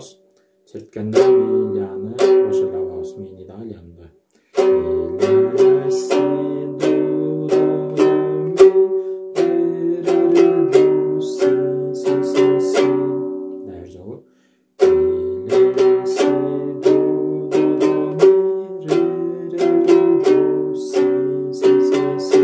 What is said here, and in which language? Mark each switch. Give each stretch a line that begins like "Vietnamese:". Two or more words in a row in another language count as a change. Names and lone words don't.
Kyrgyz: Черткенде ми, ляны бошоло алабыз. Мини да, ляны да. Ми, ля, си, до, ми, ре, до, си, си, си, си. Дайыр жолу. Ми, ля, си, до, ми, ре, до, си, си, си, си.